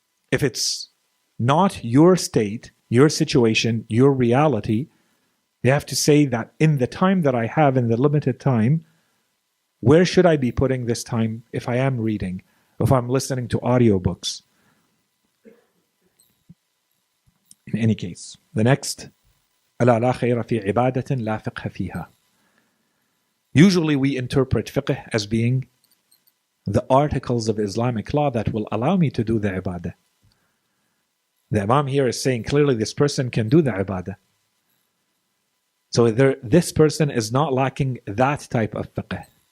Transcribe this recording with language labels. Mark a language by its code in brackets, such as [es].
[en] If it's not your state, your situation, your reality, you have to say that in the time that I have, in the limited time, where should I be putting this time if I am reading, if I'm listening to audiobooks? In any case, the next, [ar] ألا لا خير في عبادة لا فقه فيها. [en] Usually we interpret fiqh as being the articles of Islamic law that will allow me to do the ibadah. The Imam here is saying clearly this person can do the ibadah. So this person is not lacking that type of fiqh.